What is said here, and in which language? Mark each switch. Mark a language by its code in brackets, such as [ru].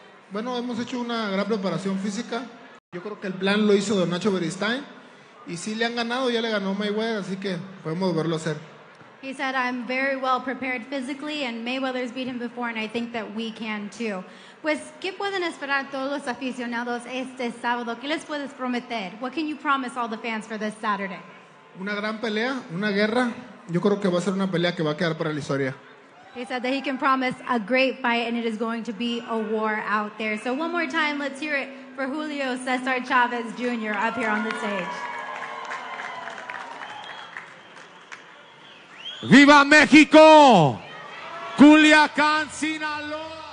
[es] Bueno, hemos hecho una gran preparación física. Yo creo que el plan lo hizo Don Nacho Beristain. Y sí le han ganado, ya le ganó Mayweather, así que podemos verlo hacer. [en] He said, I'm very well prepared physically, and Mayweather's beat him before, and I think that we can too. [es] Pues, ¿qué pueden esperar todos los aficionados este sábado? ¿Qué les puedes prometer? [en] What can you promise all the fans for this Saturday? [es] Una gran pelea, una guerra. Yo creo que va a ser una pelea que va a quedar para la historia. [en] He said that he can promise a great fight, and it is going to be a war out there. So one more time, let's hear it for Julio Cesar Chavez Jr. up here on the stage. [es] ¡Viva México! Culiacán, Sinaloa.